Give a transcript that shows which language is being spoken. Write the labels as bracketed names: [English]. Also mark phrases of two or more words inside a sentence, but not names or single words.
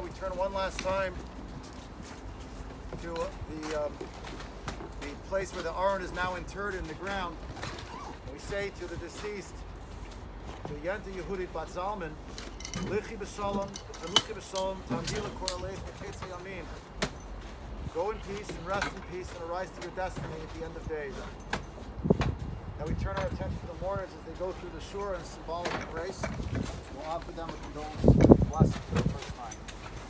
[English] We turn one last time to the place where the Aron is now interred in the ground. And we say to the deceased, to Yenta Yehudit Bat Zalman, [Hebrew] לכי בשלום, תנוחי בשלום, ותעמדי לגורלך, לקץ הימין. [English] Go in peace and rest in peace and arise to your destiny at the end of days. Now we turn our attention to the mourners as they go through the shura in symbolic embrace. We'll offer them a condolence blessing for the first time.